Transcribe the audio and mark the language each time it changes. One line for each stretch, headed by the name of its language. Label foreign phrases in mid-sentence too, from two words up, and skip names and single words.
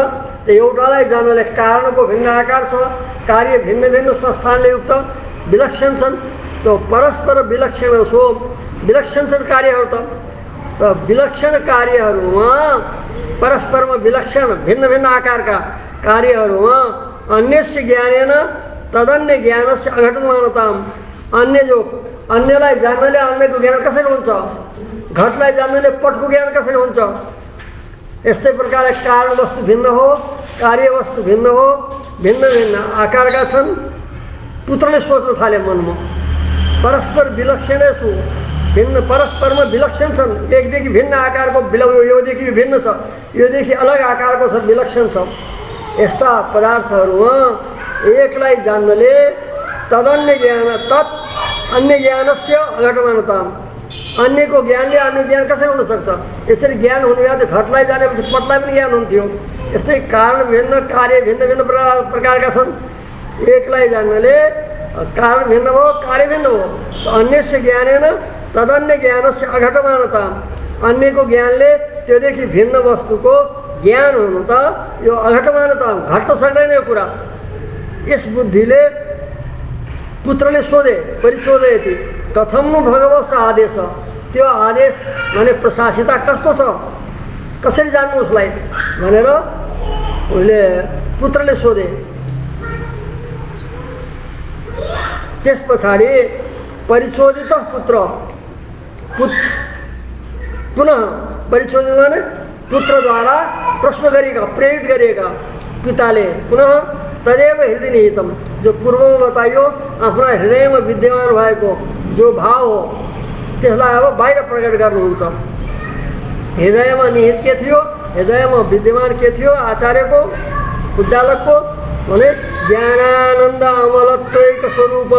Nepali: एउटालाई जान्नले कारणको भिन्न आकार छ, कार्य भिन्न भिन्न संस्थानले युक्त विलक्षण छन्। त्यो परस्पर विलक्षण सो विलक्षण छन् कार्यहरू त विलक्षण कार्यहरूमा परस्परमा विलक्षण भिन्न भिन्न आकारका कार्यहरूमा
Sanskrit: अन्यस्य ज्ञानेन तदन्य ज्ञानस्य अघटमानताम।
Nepali: अन्यलाई जान्नले अन्यको ज्ञान कसरी हुन्छ? घटलाई जान्नले पटको ज्ञान कसरी हुन्छ? यस्तै प्रकारले कारण वस्तु भिन्न हो, कार्य वस्तु भिन्न हो, भिन्न भिन्न आकारका छन्। पुत्रले सोच्न थाले मनमा
Sanskrit: परस्पर विलक्षणेषु
Nepali: भिन्न परस्परमा विलक्षण छन्। एकदेखि भिन्न आकारको योदेखि भिन्न छ, योदेखि अलग आकारको छ, विलक्षण छ। यस्ता पदार्थहरूमा एकलाई जान्नले तदन्य ज्ञान
Sanskrit: तत् अन्य ज्ञानस्य अघटमानता।
Nepali: अन्यको ज्ञानले अन्य ज्ञान कसरी हुन सक्छ? यसरी ज्ञान हुने भए त घटलाई जानेपछि पटलाई पनि ज्ञान हुन्थ्यो। यस्तै कारण भिन्न कार्य भिन्न भिन्न प्रकारका छन्। एकलाई जान्नले कारण भिन्न भयो, कार्य भिन्न भयो।
Sanskrit: अन्यस्य ज्ञानेन तदन्य ज्ञानस्य अघटमानता।
Nepali: अन्यको ज्ञानले त्योदेखि भिन्न वस्तुको ज्ञान हुनु त यो अघटमानता, घट्न सक्दैन यो कुरा। यस बुद्धिले पुत्रले सोधे,
Sanskrit: परिचोदयति कथम नु भगवत् आदेश।
Nepali: त्यो आदेश माने प्रशासिता कस्तो छ, कसरी जान्नु उसलाई भनेर उसले पुत्रले सोधे। त्यस पछाडि परिचोदित पुत्र पुनः परिचोदित माने पुत्रद्वारा प्रश्न गरेका, प्रेरित गरेका पिताले पुनः
Sanskrit: तदेव हृदय निहितम,
Nepali: जो पूर्वमा बताइयो आफ्ना हृदयमा विद्यमान भएको जो भाव हो त्यसलाई अब बाहिर प्रकट गर्नुहुन्छ। हृदयमा निहित के थियो, हृदयमा विद्यमान के थियो आचार्यको उद्दालकको भने
Sanskrit: ज्ञानानन्द अमलत्वैक स्वरूपम।